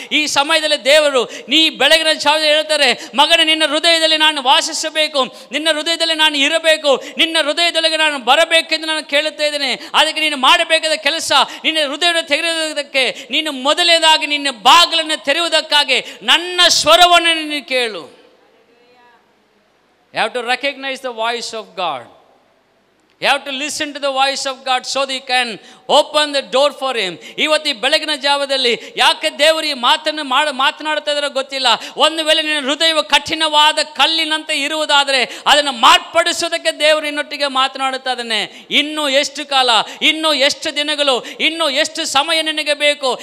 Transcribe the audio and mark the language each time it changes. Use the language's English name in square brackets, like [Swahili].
[Kannada] ಈ ಸಮಯದಲ್ಲಿ ದೇವರು ಬೆಳಗಿನ ಜಾವದಲ್ಲಿ ಹೇಳ್ತಾರೆ, ಮಗನೇ, ನಿನ್ನ ಹೃದಯದಲ್ಲಿ ನಾನು ವಾಸಿಸಬೇಕು, ನಿನ್ನ ಹೃದಯದಲ್ಲಿ ನಾನು ಇರಬೇಕು, ನಿನ್ನ ಹೃದಯದೊಳಗೆ ನಾನು ಬರಬೇಕೆಂದು ನಾನು ಕೇಳುತ್ತಾ ಇದ್ದೇನೆ. ಅದಕ್ಕೆ ನೀನು ಮಾಡಬೇಕಾದ ಕೆಲಸ, ನಿನ್ನ ಹೃದಯವನ್ನು ತೆರೆಯುವುದಕ್ಕೆ ನೀನು ಮೊದಲನೇದಾಗಿ ನಿನ್ನ ಬಾಗಿಲನ್ನು ತೆರೆಯುವುದಕ್ಕಾಗಿ ನನ್ನ ಸ್ವರವನ್ನು ನೀನು ಕೇಳು. [English] You have to recognize the voice of God. You have to listen to the voice of God so that you can open the door for him. [Kannada] ಇವತ್ತು ಈ ಬೆಳಗಿನ ಜಾವದಲ್ಲಿ ಯಾಕೆ ದೇವರು ಈ ಮಾತನ್ನು ಮಾತನಾಡ್ತಾ ಇದ್ದಾರೋ ಗೊತ್ತಿಲ್ಲ. ಒಂದು ವೇಳೆ ನಿನ್ನ ಹೃದಯವು ಕಠಿಣವಾದ ಕಲ್ಲಿನಂತೆ ಇರುವುದಾದರೆ ಅದನ್ನು ಮಾರ್ಪಡಿಸೋದಕ್ಕೆ ದೇವರು ನಿನ್ನೊಟ್ಟಿಗೆ ಮಾತನಾಡುತ್ತಾ ಇದ್ದಾನೆ. ಇನ್ನೂ ಎಷ್ಟು ಕಾಲ, ಇನ್ನೂ ಎಷ್ಟು ದಿನಗಳು, ಇನ್ನೂ ಎಷ್ಟು ಸಮಯ ನಿನಗೆ ಬೇಕು?